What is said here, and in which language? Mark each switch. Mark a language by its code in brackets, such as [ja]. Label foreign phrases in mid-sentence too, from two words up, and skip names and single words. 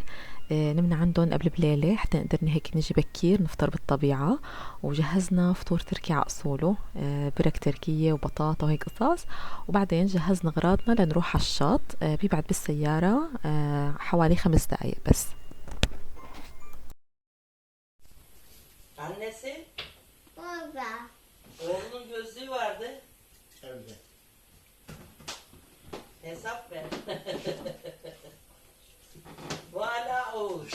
[ar] نمنا عندهم قبل بليلة حتى نقدر هيك نجي بكير نفطر بالطبيعة. وجهزنا فطور تركي على اصوله، برك تركية وبطاطا وهيك قصص. وبعدين جهزنا اغراضنا لنروح على الشط، بيبعد بالسيارة حوالي 5 دقايق بس. [tr] Annesi, Orada. oğlunun gözlüğü vardı. Evde. Hesap ver. Vala Oğuz.